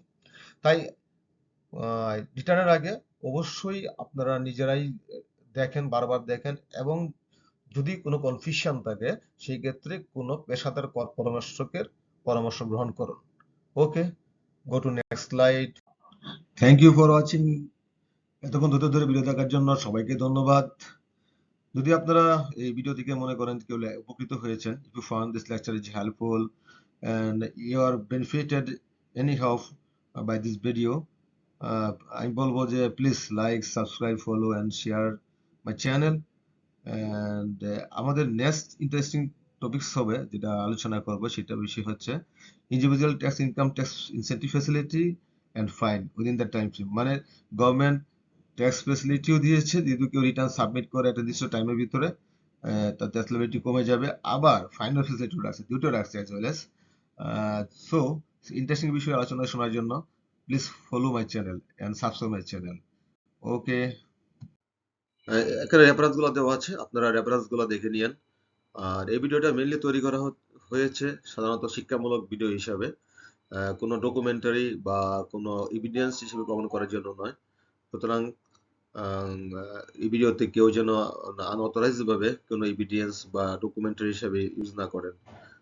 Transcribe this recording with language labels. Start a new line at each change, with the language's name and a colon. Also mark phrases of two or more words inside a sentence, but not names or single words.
Bangla: তাই রিটার্নের আগে অবশ্যই আপনারা নিজেরাই দেখেন, বারবার দেখেন, এবং যদি কোনো কনফিউশন থাকে সেই ক্ষেত্রে কোনো পেশাদার কর পরামর্শকের পরামর্শ গ্রহণ করুন।
English: Okay, go to next slide. Thank you for watching.
Bangla: এতক্ষণ ধরে ভিডিও দেখার জন্য সবাইকে ধন্যবাদ। যদি আপনারা এই ভিডিও থেকে মনে করেন কেউ উপকৃত হয়েছেন,
English: if you found this lecture is helpful and you are benefited anyhow by this video,
Bangla: আমি বলবো যে
English: please like, subscribe, follow and share my channel. এন্ড আমাদের next interesting topics
Bangla: হবে যেটা আলোচনা করব, সেটা বিষয় হচ্ছে
English: individual tax income tax incentive facility and fine within the time frame.
Bangla: মানে
English: government tax facility
Bangla: দিয়েছে, যদি কেউ
English: return submit
Bangla: করে একটা নির্দিষ্ট টাইমের ভিতরে তার
English: tax liability
Bangla: কমে যাবে, আবার
English: final facility
Bangla: রাখছে, দুটো রাখছে
English: as well as. so interesting
Bangla: বিষয় আলোচনা শোনার জন্য
English: please follow my channel and subscribe my channel. Okay.
Bangla: এখানে রেফারেন্স গুলো দেওয়া আছে, আপনারা রেফারেন্স গুলো দেখে নিয়েন। আর এই ভিডিওটা মেইনলি তৈরি করা হয়েছে সাধারণত শিক্ষামূলক ভিডিও হিসাবে, কোনো ডকুমেন্টারি বা কোনো এভিডেন্স হিসেবে প্রমাণ করার জন্য নয়। সুতরাং এই ভিডিওতে কেউ যেন আনঅথরাইজড ভাবে কোনো এভিডেন্স বা ডকুমেন্টারি হিসেবে ইউজ না করেন।